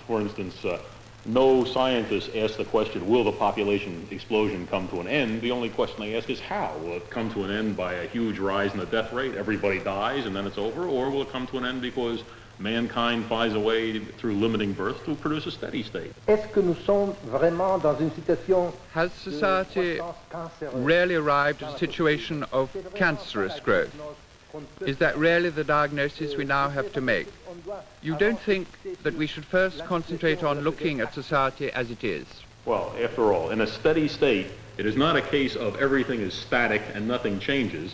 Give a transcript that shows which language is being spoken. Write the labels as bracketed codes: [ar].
[en] For instance, no scientist asks the question, will the population explosion come to an end? The only question they ask is how? Will it come to an end by a huge rise in the death rate, everybody dies and then it's over? Or will it come to an end because mankind finds a way through limiting birth to produce a steady state? [fr] Est-ce que nous sommes vraiment dans une situation? [en] Has society really arrived at a situation of cancerous growth? Is that really the diagnosis we now have to make? You don't think that we should first concentrate on looking at society as it is? Well, after all, in a steady state, it is not a case of everything is static and nothing changes.